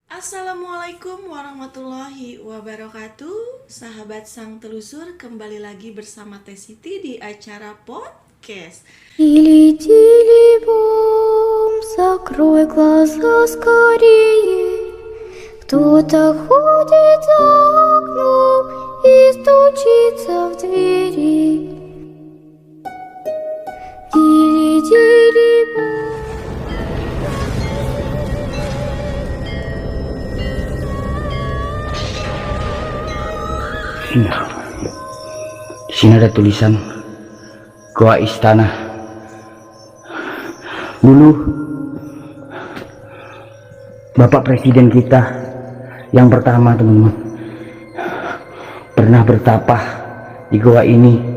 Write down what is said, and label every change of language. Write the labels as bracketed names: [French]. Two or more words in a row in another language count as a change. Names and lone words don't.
[Arabic] Assalamualaikum warahmatullahi wabarakatuh. [Indonesian] Sahabat Sang Telusur, kembali lagi bersama Teh Siti di acara podcast. [Russian] Тили-тили бом, закрой глаза скорее. Кто-то ходит за окном и стучится в двери. Тили-тили бом. [Indonesian] Di sini ada tulisan Goa Istana. Dulu Bapak Presiden kita yang pertama, teman-teman, pernah bertapa di goa ini.